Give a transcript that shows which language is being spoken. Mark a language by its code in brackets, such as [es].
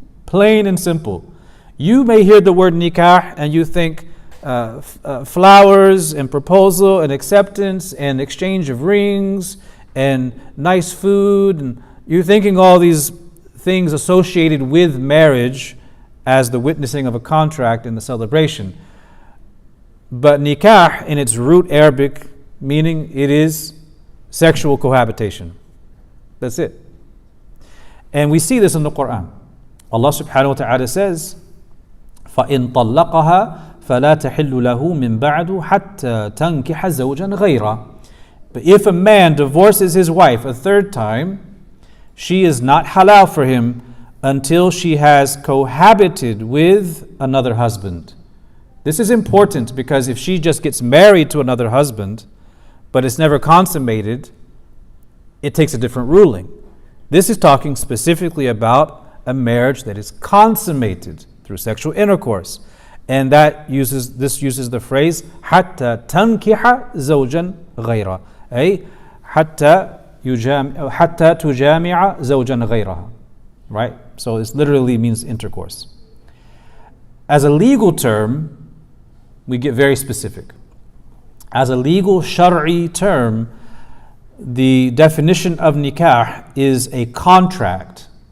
[en] Plain and simple. You may hear the word nikah and you think flowers and proposal and acceptance and exchange of rings and nice food, and you're thinking all these things associated with marriage as the witnessing of a contract in the celebration. But nikah, in its root Arabic meaning, it is sexual cohabitation. That's it. And we see this in the Quran. [ar] Allah subhanahu wa ta'ala says, فَإِن طَلَّقَهَا فَلَا تَحِلُّ لَهُ مِن بَعْدُ حَتَّى تَنْكِحَ زَوْجًا غَيْرًا. [en] But if a man divorces his wife a third time, she is not halal for him until she has cohabited with another husband. This is important because if she just gets married to another husband, but it's never consummated, it takes a different ruling. This is talking specifically about a marriage that is consummated through sexual intercourse. And this uses the phrase [ar] حَتَّى تَنْكِحَ زَوْجًا غَيْرًا, أي حَتَّى تُجَامِعَ زَوْجًا غَيْرَهَا. [en] Right? So it literally means intercourse. As a legal term, we get very specific. As a legal Shar'i term, the definition of nikah is a contract,